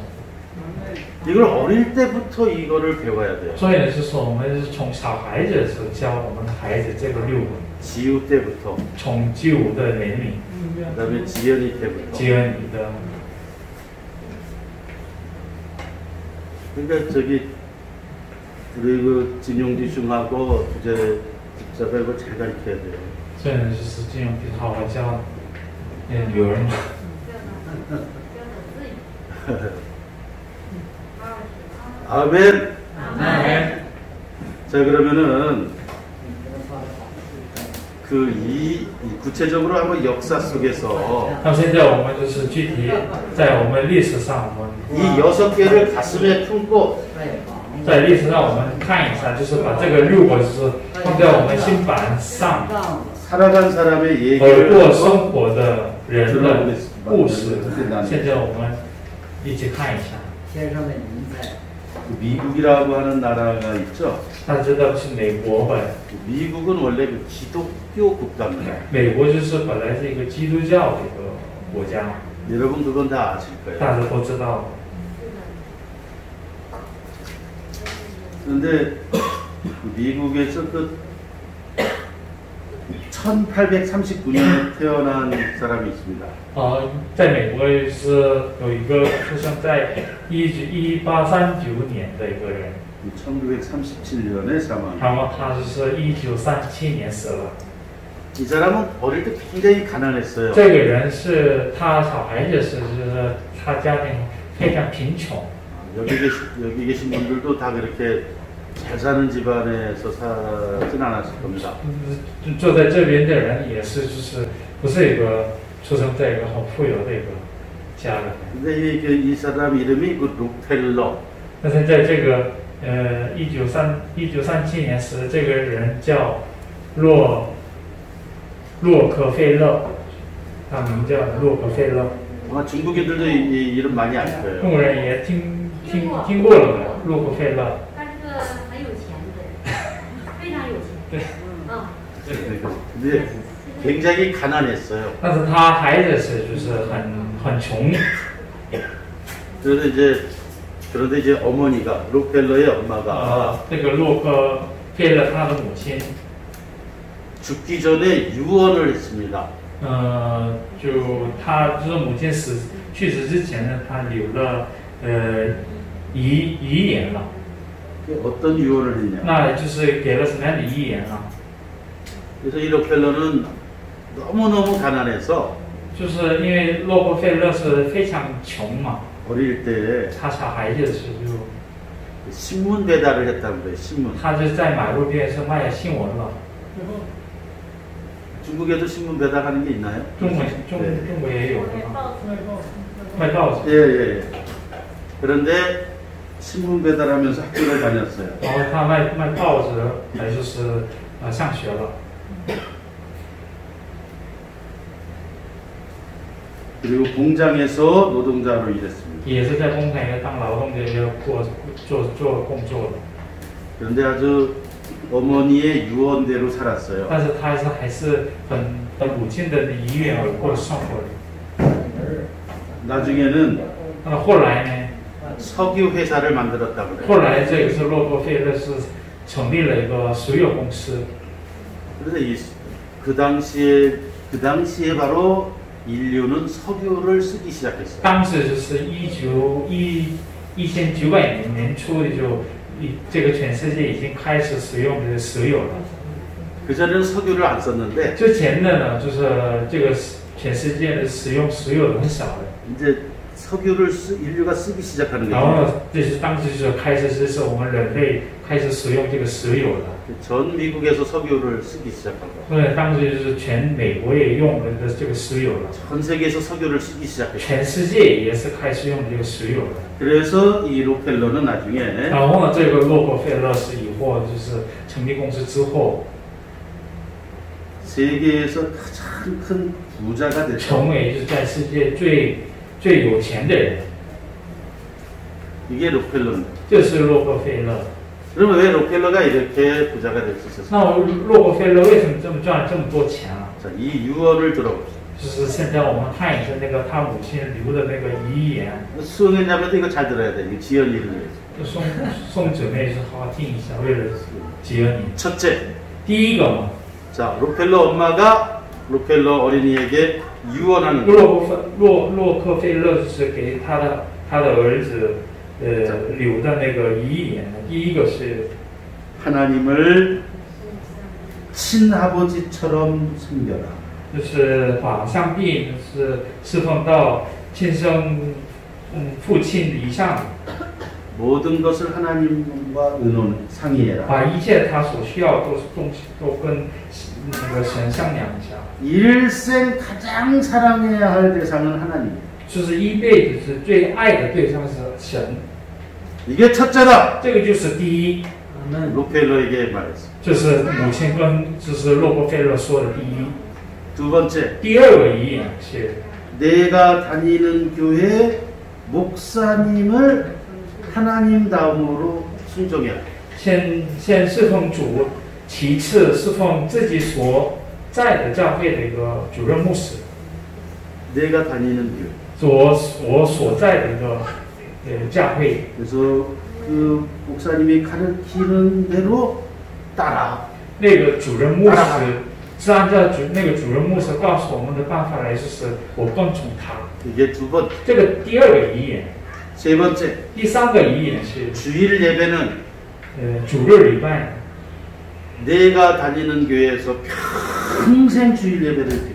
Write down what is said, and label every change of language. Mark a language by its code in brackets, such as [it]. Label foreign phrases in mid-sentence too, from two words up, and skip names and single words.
[ko] 이걸 어릴 때부터 이거를 배워야 돼요. [zh] 所以呢，是说我们是从小孩子的时候教我们的孩子这个六个， [ko] 지우 때부터 [zh] 从9的年龄， [ko] 그다음에 지연이 때부터. [zh] 接你的。 [ko] 그러니까 저기 우리 그 진용지 중하고 주제 집사배고 잘 가르쳐야 돼요. [zh] 所以呢，就是这种比好好教女儿嘛。 [ko] 아멘. [zh] 那 [ko] 자 그러면은 그 이 구체적으로 한번 역사 속에서 [zh] 那现在我们就是具体在我们历史上，我们 [ko] 이 6개를 가슴에 품고 [zh] 在历史上我们看一下，就是把这个6个就是放在我们心板上， [ko] 살아간 사람의 [zh] 而过 [ko] 얘기를 [zh] 生活的人的故事。现在我们一起看一下。 [ko] 미국이라고 하는 나라가 있죠. [zh] 大家知道是美国吧？ [ko] 미국은 원래 그 기독교 국가입니다. [zh] 美国就是本来是一个基督教的一个国家， [ko] 여러분 그건 다 아실 거예요. [zh] 大家都知道。 [ko] 그런데 미국에서 그 1839년에 태어난 사람이 있습니다. [zh] 在美国是有一个出生在1839年的一个人， [ko] 1937년에 사망. [zh] 然后他是1937年死了。 [ko] 이 사람은 어릴 때 굉장히 가난했어요. [zh] 这个人是他小孩子是他家庭非常贫穷。 [ko] 여기 계신 분들도 다 그렇게 잘 사는 집안에서 살진 않았을 겁니다. [zh] 坐在这边的人也是就是不是一个出生在一个很富有的一个家的。 [ko] 근데 이 사람 이름이 그 록펠러. [zh] 但是在这个1937年时，这个人叫洛克菲勒，他名叫洛克菲勒。 [ko] 아마 중국인들도 이 이름 많이 알 [zh] 中 [ko] 거예요. [zh] 国人也听过了的，洛克菲勒。他是个很有钱的人，非常有钱。对， [ko] 근데 굉장히 가난했어요. [zh] 但是他孩子是就是很穷。 [ko] 그런데 이제 어머니가 록펠러의 엄마가 [zh] 这个洛克菲勒他的母亲， [ko] 죽기 전에 유언을 했습니다. [zh] 就他就是母亲去世之前呢，他留了遗言了。 [ko] 어떤 유언을 했냐? [zh] 那就是给了什么样的遗言啊？ [ko] 그래서 이 록펠러는 너무너무 가난해서 [zh] 就是因为洛克菲勒是非常穷嘛， [ko] 어릴 때 [zh] 他小孩子的时候 [ko] 신문 배달을 했다고 그래요. 신문. [zh] 他就在马路边是卖新闻了。 [ko] 중국에도 신문 배달하는 게 있나요? [zh] 中国也有的卖报纸。 [ko] 예. 그런데 신문 배달하면서 학교를 다녔어요. [zh] 然后他卖报纸，还就是上学了。 [ko] 그리고 공장에서 노동자로 일했습니다. [zh] 也是在工厂里当劳动的，做工作的。 [ko] 그런데 아주 어머니의 유언대로 살았어요. [zh] 但是他还是很母亲的遗愿而过生活的。 [ko] 나중에는 [zh] 那么后来呢？ [ko] 석유 회사를 만들었다고 그래요. [zh] 后来这个是洛克菲勒是成立了一个石油公司。 [ko] 그래서 그 당시에 바로 인류는 석유를 쓰기 시작했어요. [zh] 当时就是1900年初就这个全世界已经开始使用这个石油了。 [ko] 그 전에는 석유를 안 썼는데 [zh] 之前的呢，就是这个全世界的使用石油的很少的。 [ko] 이제 석유를 인류가 쓰기 시작하는 [zh] 然后 [ko] 거예요. [zh] 呢，这是当时就是开始就是我们人类开始使用这个石油了。 [ko] 전 미국에서 석유를 쓰기 시작한 거. [zh] 所以当时就是全美国也用了这个石油了， [ko] 전 세계에서 석유를 쓰기 시작했어요. [zh] 全世界也是开始用这个石油了。 [ko] 그래서 이 록펠러는 나중에 [zh] 然后呢，这个洛克菲勒是以后就是成立公司之后， [ko] 세계에서 가장 큰 부자가 됐어요. [zh] 成为就是在世界最有钱的人， [ko] 이게 록펠러입니다. [zh] 这是洛克菲勒。 [ko] 그러면 왜 록펠러가 이렇게 부자가 될 수 있었어요? [zh] 那洛克菲勒为什么赚这么多钱啊？ [ko] 자, 이 유언을 들어봅시다. [zh] 就是现在我们看一下那个他母亲留的那个遗言， [ko] 수응했냐면 이거 잘 들어야 돼. 이거 지연이를 위해서. [zh] 送姊妹是好好听一下，为了结恩你。 [ko] 첫째, [zh] 第一个嘛， [ko] 자, 록펠러 엄마가 록펠러 어린이에게 유언하는 거. [zh] 洛克菲勒就是给他的儿子留的那个遗言。第一个是 [ko] 하나님을 친아버지처럼 섬겨라. [zh] 就是把上帝就是侍奉到亲生父亲以上， [ko] 모든 것을 하나님과 상의해라. [zh] 把一切他所需要都跟那个神商量一下。 [ko] 일생 가장 사랑해야 할 대상은 하나님. [zh] 就是一辈子是最爱的对象是神， [ko] 이게 첫째다. [zh] 这个就是第一。 [ko] 록펠러에게 말했어. [zh] 这是母亲跟就是洛克菲勒说的第一。 [ko] 두 번째, [zh] 第二个遗言是 [ko] 내가 다니는 교회 목사님을 하나님 다음으로 순종해라. [zh] 先侍奉主，其次侍奉自己所在的教会的一个主任牧师。 [ko] 내가 다니는 교회. [zh] 我所在的一个教会， [ko] 그래서 그 목사님이 가르치는 대로 따라. [zh] 那个主任牧师是按照那个主任牧师告诉我们的办法来，就是我跟从他。 [ko] 이게 두 번째. [zh] 这个第二个遗言， [ko] 세 번째, [zh] 第三个遗言是 [ko] 주일 예배는 [zh] 主日礼拜， [ko] 내가 다니는 교회에서 평생 주일 예배를 드려.